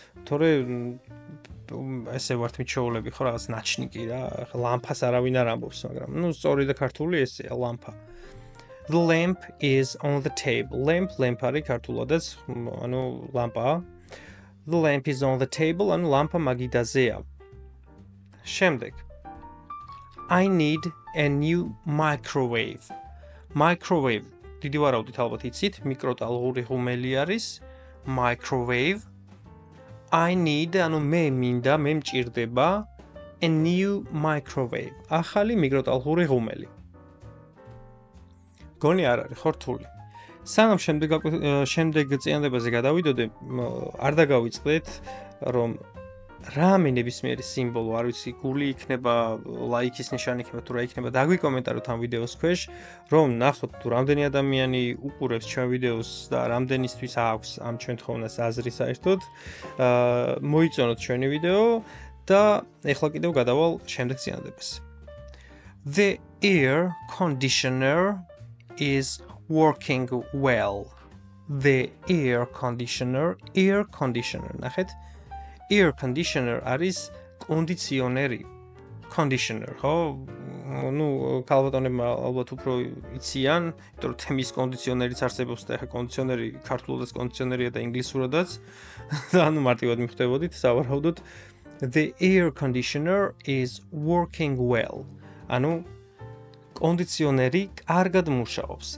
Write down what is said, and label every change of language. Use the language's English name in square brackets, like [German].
[Georgian] თორე ესე ვართ მიჩვეულები ხო რაღაც ნაჩნიკი რა. ლამპას არავინ არ ამბობს, მაგრამ ნუ სწორი და ქართული ესეა ლამპა. [English] The lamp is on the table. [Georgian] Lamp არის ქართულადაც, ანუ ლამპა. [English] The lamp is on the table. [Georgian] ანუ ლამპა მაგიდაზეა. შემდეგ. [English] I need a new microwave. Microwave. [Georgian] დიდი ვარაუდით ალბათ იცით, მიკროტალღური ღუმელი არის microwave. [English] I need, [Georgian] ანუ მე მინდა, მე მჭირდება [English] a new microwave. [Georgian] ახალი მიკროტალღური ღუმელი. გონი არ არის, ხო რთული. სანამ შემდეგ წინადებაზე გადავიდოდე, არ დაგავიწყდეთ, რომ რამე ნებისმიერი სიმბოლო, არ ვიცი, გული იქნება, ლაიქის ნიშანი იქნება, თუ რა იქნება, დაგვიკომენტაროთ ამ ვიდეოს ქვეშ, რომ ნახოთ თუ რამდენი ადამიანი უყურებს ჩვენ ვიდეოს და რამდენისთვის აქვს ამ ჩვენ თხოვნას აზრი საერთოდ. მოიწონოთ ჩვენი ვიდეო და ეხლა კიდევ გადავალ შემდეგ წინადებას. [English] The air conditioner is working well. The air conditioner, [Georgian] ნახეთ. Air conditioner არის კონდიციონერი. Conditioner, ხო? ნუ ქალბატონებმა ალბათ უფრო იციან, იმიტომ რომ თემის კონდიციონერიც არსებობს და ახლა კონდიციონერი ქართულადაც კონდიციონერია და ინგლისურადაც. და ანუ მარტივად მიხვდებოდით, სავარაუდოდ [English] The air conditioner is working well. [Georgian] ანუ კონდიციონერი კარგად მუშაობს.